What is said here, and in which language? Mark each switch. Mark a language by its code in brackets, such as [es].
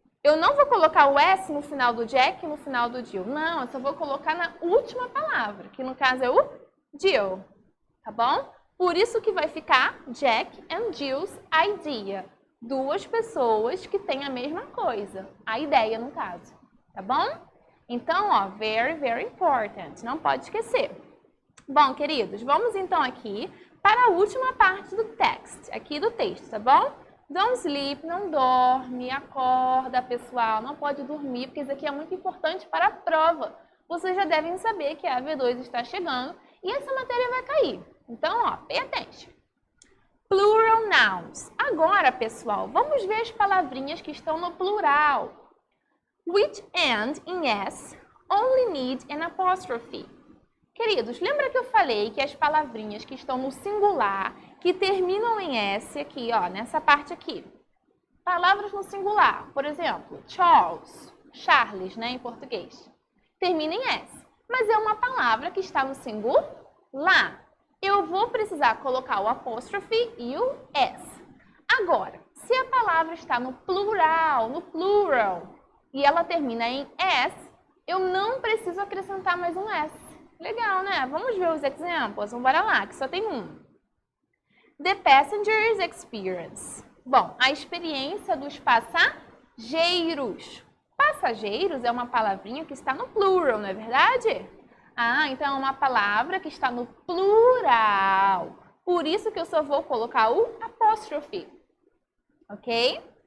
[pt] Eu não vou colocar o S no final do Jack e no final do Jill. Não, eu só vou colocar na última palavra, que no caso é o Jill. Tá bom? Por isso que vai ficar [en] Jack and Jill's idea. [pt] Duas pessoas que têm a mesma coisa. A ideia, no caso. Tá bom? [en] Então, ó, very, very important. [pt] Não pode esquecer. Bom, queridos, vamos então aqui para a última parte do text. Aqui do texto, tá bom? [en] Don't sleep, [pt] não dorme, acorda, pessoal. Não pode dormir, porque isso aqui é muito importante para a prova. Vocês já devem saber que a V2 está chegando e essa matéria vai cair. [en] Então, ó, pay attention. Plural nouns. [pt] Agora, pessoal, vamos ver as palavrinhas que estão no plural. [en] Which end in S only need an apostrophe. [pt] Queridos, lembra que eu falei que as palavrinhas que estão no singular, que terminam em S aqui, ó, nessa parte aqui. Palavras no singular, por exemplo, Charles, né, em português. Termina em S, mas é uma palavra que está no singular. Eu vou precisar colocar o apóstrofe e o S. Agora, se a palavra está no plural, e ela termina em S, eu não preciso acrescentar mais um S. Legal, né? Vamos ver os exemplos? Vamos lá, que só tem um. [en] The passenger's experience. [pt] Bom, a experiência dos passageiros. Passageiros é uma palavrinha que está no plural, não é verdade? Ah, então é uma palavra que está no plural. Por isso que eu só vou colocar o apóstrofe. Ok?